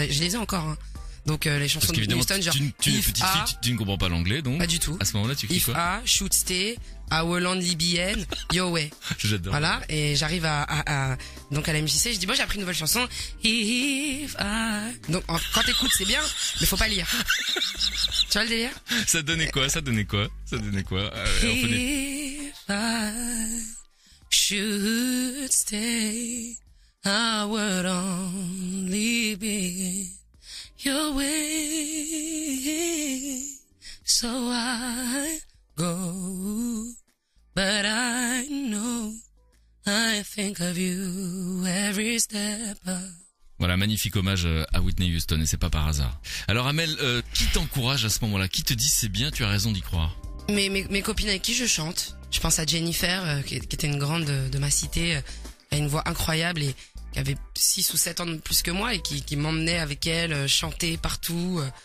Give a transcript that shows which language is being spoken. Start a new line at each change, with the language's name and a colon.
French: Je les ai encore, Donc les chansons de Houston, genre tu ne comprends pas l'anglais, donc pas du tout. À ce moment-là, tu cries quoi?
English: If A, should stay, I will only be in, your way.
French: J'adore. Voilà, et j'arrive donc à la MJC, je dis bon, j'ai appris une nouvelle chanson.
English: If I.
French: Donc quand t'écoutes, c'est bien, mais faut pas lire. Tu vois le délire? Ça donnait quoi?
English: If I should stay, I would only be your way, so I go, but I know I think of you every step of.
French: Voilà, magnifique hommage à Whitney Houston, et c'est pas par hasard. Alors Amel, qui t'encourage à ce moment-là? Qui te dit c'est bien, tu as raison d'y croire? Mes copines avec qui je chante. Je pense à Jennifer, qui était une grande de ma cité, elle a une voix incroyable et qui avait 6 ou 7 ans de plus que moi et qui m'emmenait avec elle chanter partout.